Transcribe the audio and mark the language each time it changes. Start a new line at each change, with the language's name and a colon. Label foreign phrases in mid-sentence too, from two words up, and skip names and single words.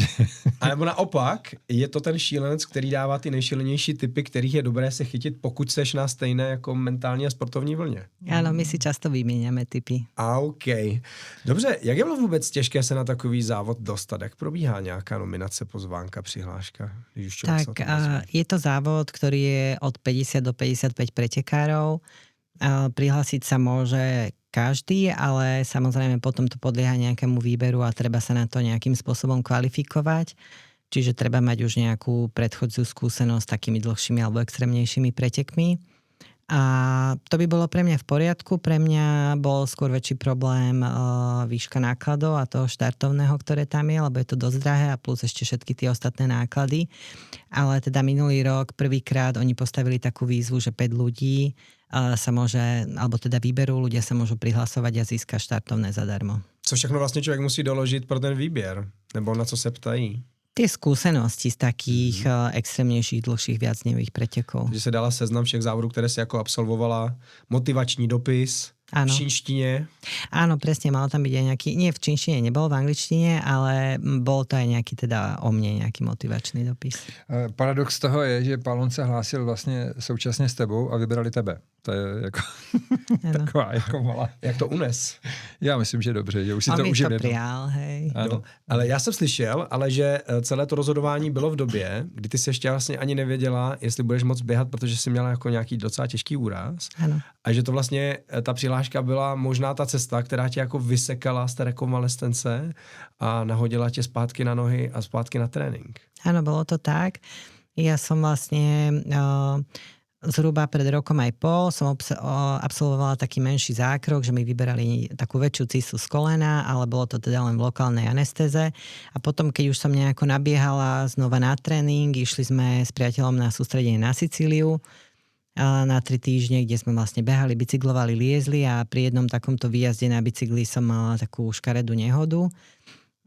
Czech: A nebo naopak, je to ten šílenec, který dává ty nejšílenější tipy, kterých je dobré se chytit, pokud seš na stejné jako mentální a sportovní vlně.
Slovak: Áno, my si často vymieňame tipy. OK.
Czech: Dobře, jak je bylo vůbec těžké se na takový závod dostat? Jak probíhá nějaká nominace, pozvánka, přihláška?
Slovak: Tak je to závod, ktorý je od 50 do 55 pretekárov. Prihlásiť sa môže každý, ale samozrejme potom to podlieha nejakému výberu a treba sa na to nejakým spôsobom kvalifikovať. Čiže treba mať už nejakú predchodziu skúsenosť s takými dlhšími alebo extrémnejšími pretekmi. A to by bolo pre mňa v poriadku. Pre mňa bol skôr väčší problém výška nákladov a toho štartovného, ktoré tam je, lebo je to dosť drahé a plus ešte všetky tie ostatné náklady. Ale teda minulý rok prvýkrát oni postavili takú výzvu, že 5 ľudí sa môže, alebo teda výberu, ľudia sa môžu prihlasovať a získa štartovné zadarmo.
Czech: Co všechno vlastně člověk musí doložit pro ten výběr? Nebo na co se ptají?
Slovak: Tie skúsenosti z takých extrémnejších, dlhších viacdňových pretekov.
Czech: Že se dala seznam všech závodů, které si jako absolvovala, motivační dopis, v čínštině.
Slovak: Áno, presne, malo tam byť aj nejaký, nie v čínštine, nebolo v angličtine, ale bol to aj nejaký teda o mne, nejaký motivačný dopis.
Czech: Paradox toho je, že Palonc se hlásil vlastně současně s tebou a vybrali tebe. To je jako taková jako malá. Jak to unes? Já myslím, že dobře, že už si to užil.
Slovak: On mi to prijal, hej.
Czech: No, ale já jsem slyšel, že celé to rozhodování bylo v době, kdy ty si ještě vlastně ani nevěděla, jestli budeš moc běhat, protože jsi měla jako nějaký docela těžký úraz. Ano. A že to vlastně, ta přihláška byla možná ta cesta, která tě jako vysekala z té rekonvalescence a nahodila tě zpátky na nohy a zpátky na trénink.
Slovak: Áno, bolo to tak. Ja som vlastne zhruba pred rokom aj pol som absolvovala taký menší zákrok, že mi vyberali takú väčšiu cistu z kolena, ale bolo to teda len v lokálnej anestéze. A potom, keď už som nejako nabiehala znova na tréning, išli sme s priateľom na sústredenie na Sicíliu na 3 týždne, kde sme vlastne behali, bicyklovali, liezli a pri jednom takomto výjazde na bicykli som mala takú škaredú nehodu.